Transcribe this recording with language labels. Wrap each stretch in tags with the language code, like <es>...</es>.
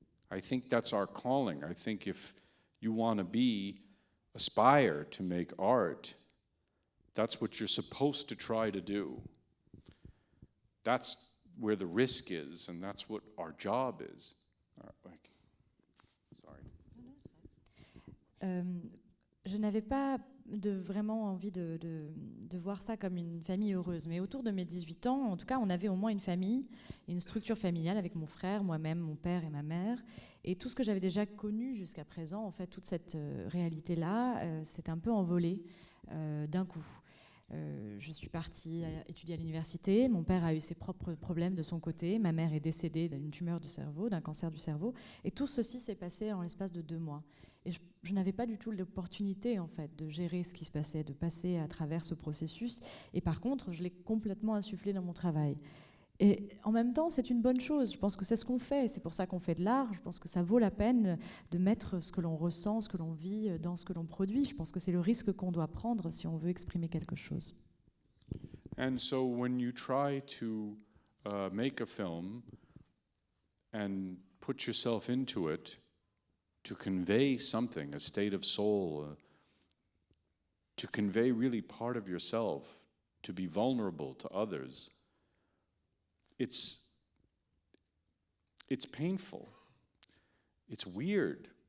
<en>I think that's our calling. I think if you want to aspire to make art, that's what you're supposed to try to do. That's where the risk is, and that's what our job is. Sorry.</en> <fr>Je n'avais pas vraiment envie de voir ça comme une famille heureuse, mais autour de mes 18 ans, en tout cas, on avait au moins une famille, une structure familiale avec mon frère, moi-même, mon père et ma mère, et tout ce que j'avais déjà connu jusqu'à présent, en fait, toute cette réalité-là, s'est un peu envolée d'un coup. Je suis partie étudier à l'université. Mon père a eu ses propres problèmes de son côté. Ma mère est décédée d'une tumeur du cerveau, d'un cancer du cerveau. Et tout ceci s'est passé en l'espace de 2 mois. Et je n'avais pas du tout l'opportunité, en fait, de gérer ce qui se passait, de passer à travers ce processus. Et par contre, je l'ai complètement insufflé dans mon travail. Et en même temps, c'est une bonne chose. Je pense que c'est ce qu'on fait. C'est pour ça qu'on fait de l'art. Je pense que ça vaut la peine de mettre ce que l'on ressent, ce que l'on vit dans ce que l'on produit. Je pense que c'est le risque qu'on doit prendre si on veut exprimer quelque chose.</fr> <en>And so when you try to make a film and put yourself into it to convey something, a state of soul, to convey really part of yourself, to be vulnerable to others, it's painful. It's weird.</en>